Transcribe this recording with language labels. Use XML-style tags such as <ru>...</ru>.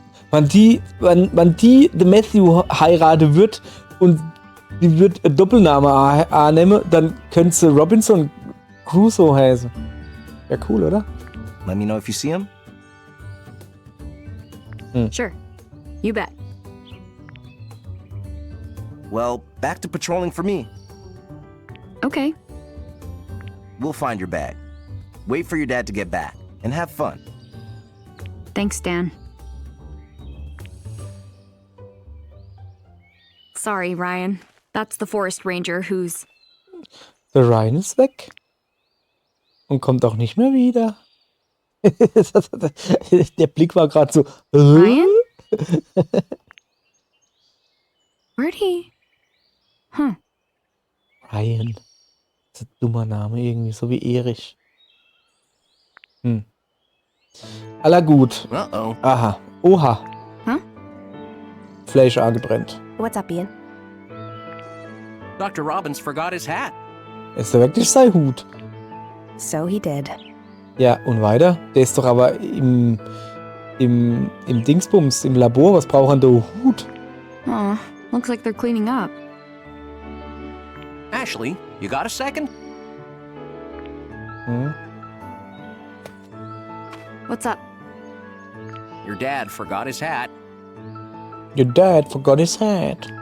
<de>Wann die den Matthew heiraten wird und die wird einen Doppelname annehmen, dann könnte sie Robinson Crusoe heißen. Ja, cool, oder?</de> <en>Let me know if you see him. Sure. You bet. Well, back to patrolling for me. Okay. We'll find your bag. Wait for your dad to get back, and have fun. Thanks, Dan. Sorry, Ryan. That's the forest ranger who's...</en> <de>Der Ryan ist weg. Und kommt auch nicht mehr wieder. Der Blick war gerade so.</de> <en>Ryan? Where'd he... Huh. Ryan.</en> <de>Das ist ein dummer Name irgendwie, so wie Erich. Aller gut. Uh-oh. Aha. Oha. Huh? Fleisch angebrennt.</de> <en>What's up, Ian? Dr. Robbins forgot his hat.</en> <de>Ist der wirklich sein Hut?</de> <en>So he did.</en> <de>Ja, und weiter? Der ist doch aber im Dingsbums, im Labor. Was braucht denn der Hut?</de> <en>Oh, looks like they're cleaning up. Ashley, you got a second? What's up? Your dad forgot his hat. Your dad forgot his hat.</en>